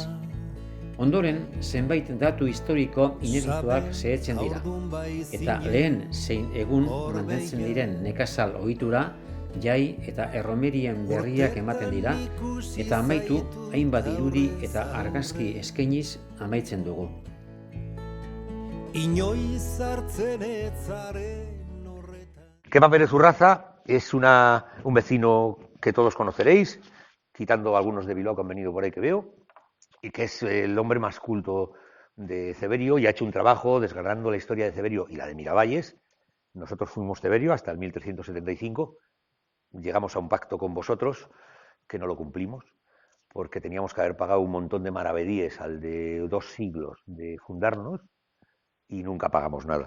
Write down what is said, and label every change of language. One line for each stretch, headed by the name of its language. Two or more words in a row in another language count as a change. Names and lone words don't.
Basque: Ondoren, zenbait datu historiko inedituak zehetzen dira, eta lehen zein egun mantentzen diren nekazal ohitura, jai eta erromerien berriak ematen dira, eta amaitu hainbat irudi eta argazki eskainiz amaitzen dugu.
Spanish: Kepa Pérez Urraza es un vecino que todos conoceréis, quitando algunos de Bilbao que han venido por ahí que veo. y que es el hombre más culto de Ceberio y ha hecho un trabajo desgranando la historia de Ceberio y la de Miravalles. Nosotros fuimos Ceberio hasta el 1375, llegamos a un pacto con vosotros que no lo cumplimos, porque teníamos que haber pagado un montón de maravedíes al de 2 siglos de fundarnos y nunca pagamos nada.